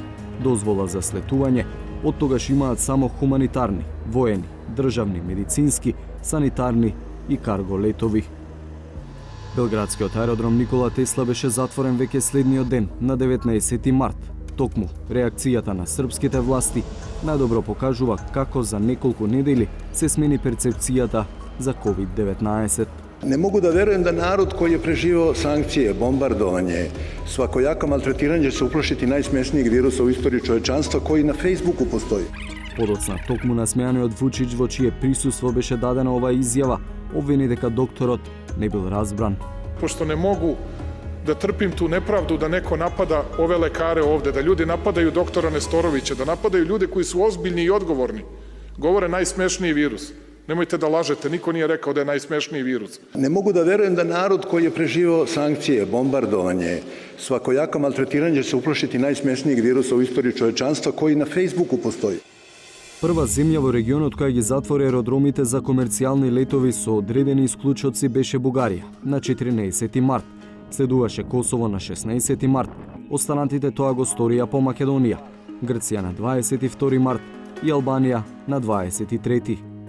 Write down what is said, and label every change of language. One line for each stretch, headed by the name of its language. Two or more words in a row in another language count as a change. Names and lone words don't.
Macedonian: Дозвола за слетување од тогаш имаат само хуманитарни, воени, државни, медицински, санитарни и карго летови. Белградскиот аеродром Никола Тесла беше затворен веќе следниот ден, на 19 март. Токму, реакцијата на српските власти најдобро покажува како за неколку недели се смени перцепцијата за COVID-19.
Serbian: Ne mogu da verujem da narod koji je preživao sankcije, bombardovanje, svakojako maltretiranje će se uplašiti najsmješnijeg virusa u istoriji čovečanstva koji na Facebooku postoji.
Macedonian: Подоцна, токму насмеаниот Вучич во чие присуство беше дадена оваа изјава, обвини дека докторот не бил разбран.
Serbian: Pošto ne mogu da trpim tu nepravdu da neko napada ove lekare ovde, da ljudi napadaju doktora Nestorovića, da napadaju ljude koji su ozbiljni i odgovorni, govore najsmešniji virus. Nemojte da lažete, niko nije rekao da je najsmešniji virus. Ne mogu da verujem da narod koji je preživao sankcije, bombardovanje, svakojako maltretiranje će se uplašiti najsmešnijeg virusa u istoriji čovečanstva koji na Facebooku postoji.
Macedonian: Прва земја во регионот која ги затвори аеродромите за комерцијални летови со одредени исклучоци беше Бугарија на 14 март. Следуваше Косово на 16 март. Останатите тоа го сторија по Македонија. Грција на 22 март и Албанија на 23.